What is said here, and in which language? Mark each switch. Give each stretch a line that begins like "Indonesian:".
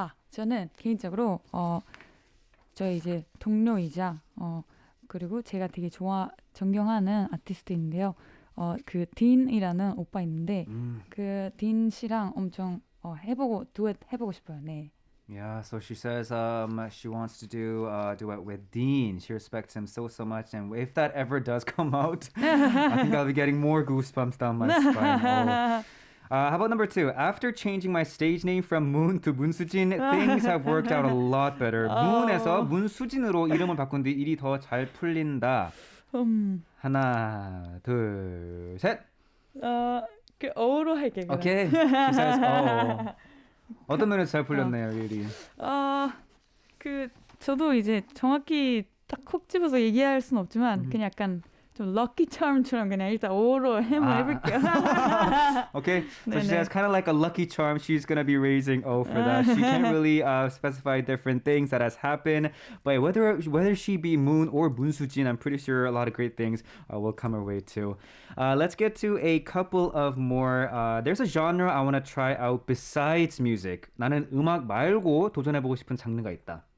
Korean: 저는 개인적으로 저희 이제 동료이자 그리고 제가 되게 존경하는 아티스트인데요. 그 딘이라는 오빠 있는데 그 딘 씨랑 엄청 듀엣 해보고 싶어요. 네.
English: Yeah, so she says she wants to do a duet with Dean. She respects him so much, and if that ever does come out, I think I'll be getting more goosebumps down my spine. How about number 2? After changing my stage name from Moon to 문수진, things have worked out a lot better.
Korean: Moon에서 문수진으로 이름을 바꾼 뒤 일이 더 잘 풀린다. 하나, 둘, 셋. 그 어로 할게.
English: Okay. She says,
Korean: 어떤 면에서 잘 풀렸나요, 일이? 그 저도 이제 정확히 딱 콕 집어서 얘기할 수는 없지만 그냥 약간 좀 럭키 charm처럼 그냥 일단 오로 해볼게요.
English: Okay, so she says kind of like a lucky charm. She's gonna be raising O for that. She can't really specify different things that has happened, but whether she be Moon or 문수진, I'm pretty sure a lot of great things will come her way too. Let's get to a couple of more. There's a genre I want to try out besides music.
Korean: 나는 음악 말고 도전해보고 싶은 장르가 있다.